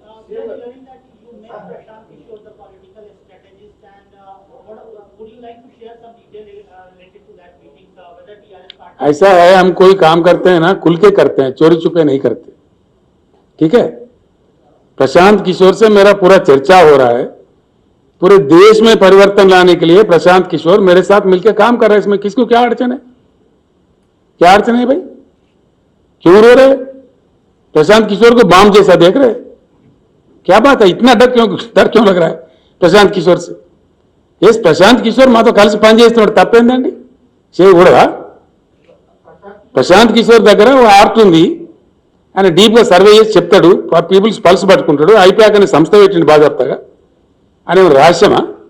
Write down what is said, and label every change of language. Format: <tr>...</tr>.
<en>We are hearing that you met Prashant Kishore, the political strategist, and would you like to share some detail related to that meeting, whether TRS party?</en> <hi>ऐसा है, हम कोई काम करते हैं ना खुल के करते हैं, चोरी छुपे नहीं करते, ठीक है? प्रशांत किशोर से मेरा पूरा चर्चा हो रहा है. पूरे देश में परिवर्तन लाने के लिए प्रशांत किशोर मेरे साथ मिलकर काम कर रहे हैं. इसमें किसको क्या अड़चन है? क्या अड़चन है भाई? क्यों रो रहे? प्रशांत किशोर को बाम जैसा देख रहे? क्या बात है? इतना डर क्यों लग रहा है प्रशांत किशोर से?</hi> <te>यस, प्रशांत किशोर మాతో కలిసి పనిచేస్తున్నాడు, తప్పేందండి? చేయకూడదా? ప్రశాంత్ కిషోర్ దగ్గర ఓ ఆర్ట్ ఉంది, ఆయన డీప్గా సర్వే చేసి చెప్తాడు, పీపుల్స్ పల్స్ పట్టుకుంటాడు. ఐపాక్ అనే సంస్థ పెట్టింది బాధ్యతగా. అని రహస్యమా?</te>